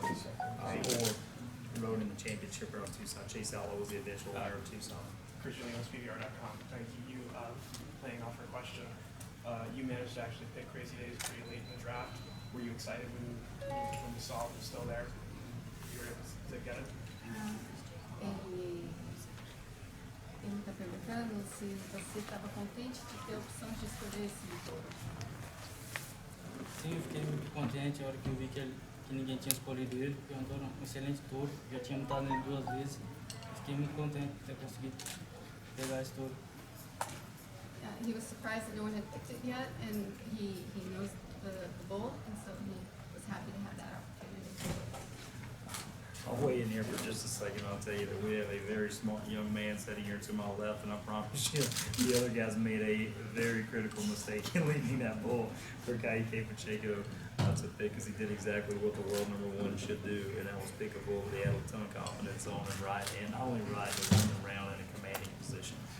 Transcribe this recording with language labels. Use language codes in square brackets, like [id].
[en] Or rode in the championship around Tucson. Chase Outlaw was the eventual winner of Tucson. Christian Durant, PBR.com. Thank you. Playing off her question, you managed to actually pick Crazy Days pretty late in the draft. Were you excited when you saw it was still there? You were able to get it? [pt] Ele está perguntando se você estava contente de ter a opção de escolher esse motor. Sim, eu fiquei muito contente a hora que eu vi que ninguém tinha escolhido ele, porque é um excelente touro, já tinha montado nele 2 vezes. Eu fiquei muito contente de ter conseguido pegar esse touro. [en] He was surprised that no one had picked it yet, and he knows the bull, and so he was happy to have that opportunity. I'll weigh in here for just a second. I'll tell you that we have a very smart young man sitting here to my left, and I promise you, the other guys made a very critical mistake in leaving that bull for Ka'ike Pacheco to pick, because he did exactly what the world number one should do, and that was pick a bull that he had a ton of confidence on and ride, and not only ride, but win the round in a commanding position.